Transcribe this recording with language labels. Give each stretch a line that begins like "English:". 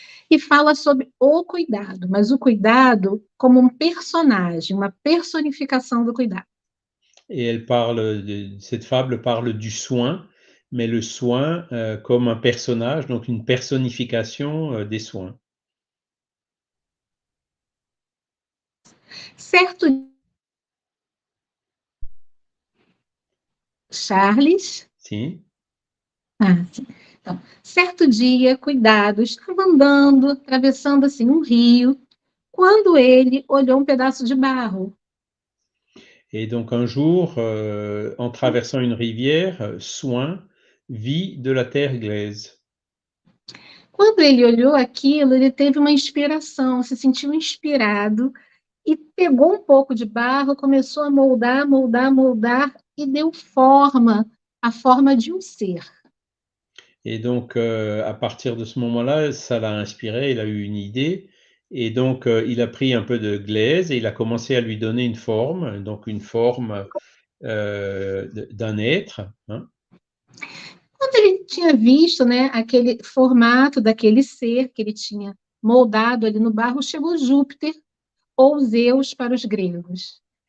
Portuguese: E fala sobre o cuidado, mas o cuidado como um personagem, uma personificação do cuidado.
French: Et cette fable parle du soin, mais le soin comme un personnage, donc une personnification des soins.
Portuguese: Certo, Charles? Si. Sim. Então, certo dia, Cuidado estava andando, atravessando assim um rio, quando ele olhou um pedaço de barro.
French: Et donc un jour, en traversant une rivière, Soin vit de la terre glaise.
Portuguese: Quando ele olhou aquilo, ele teve uma inspiração, se sentiu inspirado e pegou um pouco de barro, começou a moldar, moldar, moldar e deu forma, a forma de um ser.
French: Et donc, à partir de ce moment-là, ça l'a inspiré, il a eu une idée. Et donc, il a pris un peu de glaise et il a commencé à lui donner une forme, donc une forme d'un être. Hein.
Portuguese: Quando ele tinha visto, né, aquele formato daquele ser que ele tinha moldado ali no barro, chegou Júpiter, ou Zeus para os gregos.